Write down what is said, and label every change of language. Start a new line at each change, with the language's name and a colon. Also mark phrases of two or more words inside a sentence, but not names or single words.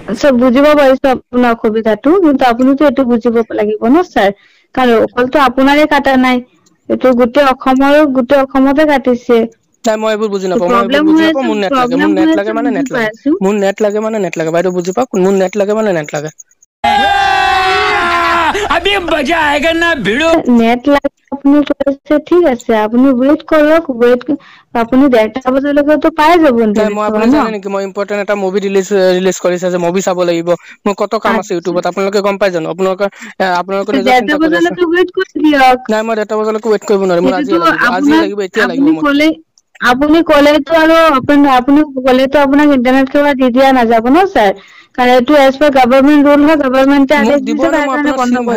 Assamese: ছাৰ বুজিব পাৰিছো আপোনাৰ অসুবিধাটো, কিন্তু আপুনিতো এইটো বুজিব লাগিব ন ছাৰ। কাৰণ অকলতো আপোনাৰে কাটা নাই, এইটো গোটেই অসমতে কাটিছে। নাই মই এইবোৰ বুজি নাপাওঁ মোৰ নেট লাগে মানে নেট লাগে বাইদেউ বুজি পাওক মোৰ নেট লাগে মানে নেট লাগে
Hindi: अभी मजा आएगा ना भिड़ो
Assamese: नेट লাগে আপনি কইছে ঠিক আছে আপনি ওয়েট করক আপনি 1:30 বজালৈকে তো পাই যাব নাই মই আপুনি জানে নেকি মই ইম্পৰ্টেন্ট এটা মুভি ৰিলিজ কৰিছে যে মুভি চাব লাগিব মই কত কাম আছে ইউটিউবত আপোনালোকে গম পাই জানো আপোনালোকে নিজৰ চিন্তা কৰি আছে 1:30 বজালৈকে ওয়েট কৰি দিয়ক নাই মই 1:30 বজালৈকে ওয়েট কৰিব নোৱাৰিম মোৰ আজি লাগিব এতিয়া লাগিব আপুনি কলে তো আৰু আপুনি কলে তো আপোনাক ইন্টাৰনেট সেৱা দি দিয়া নাযাব ন স্যাৰ কাৰণ এটো
English: as per government rule
Assamese: হয় গভৰ্নমেন্টে আদেশ দিছে তাৰ কাৰণে বন্ধ কৰা